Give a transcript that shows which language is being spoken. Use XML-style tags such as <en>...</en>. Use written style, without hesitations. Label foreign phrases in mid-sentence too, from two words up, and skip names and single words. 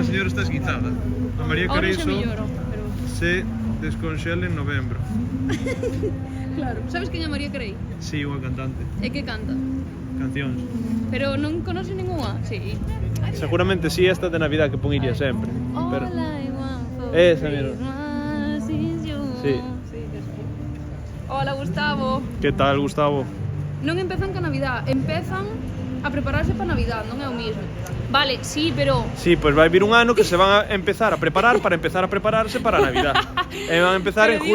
<gl>señora está esguizada. A María Ahora xa melloro, pero... se desconxela en novembro. Claro, sabes quen é María Carey? Sí, unha cantante. É que canta. Cancións. Pero non conoce ninguna? Sí. Seguramente sí, esta de Navidad que pon iría sempre. Pero...</gl> <en>All I want for</en> <gl>Esa, mira.</gl> <en>Christmas is you.</en> <gl>Sí. Hola, Gustavo. Que tal, Gustavo? Non empezan ca Navidad, empezan a prepararse para Navidad, non é o mismo. Vale, sí, pero... Sí, pues vai vir un ano que</gl> <es>se van a empezar a preparar</es> <gl>para empezar a prepararse para a Navidad. E van a empezar en</gl>